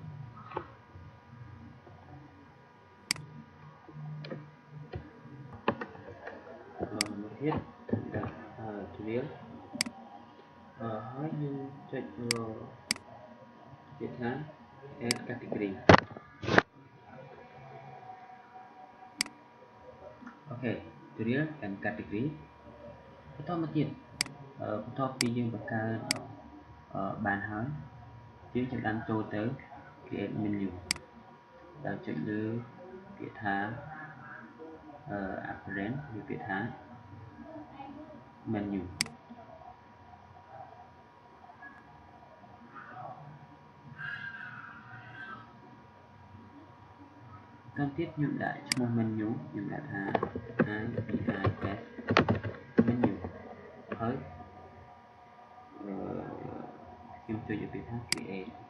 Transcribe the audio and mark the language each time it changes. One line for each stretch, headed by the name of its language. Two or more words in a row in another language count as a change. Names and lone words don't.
Khmer: មួយទៀតដាក់ tutorial ហើយយើងចុចពាក្យថា
English: add category
Khmer: អូខេ
English: tutorial and category
Khmer: បន្តមកទៀតបន្ទាប់ពីយើងបង្កើតបានហើយយើងចាប់ផ្ដើមចូលទៅ
English: create menu
Khmer: ដែលចុចលើពាក្យថា apparent ឬពាក្យថា menu តាមទៀតខ្ញុំដាក់ឈ្មោះ menu ខ្ញុំដាក់ថា
English: IPIS menu
Khmer: ហើយខ្ញុំចុចពាក្យថា create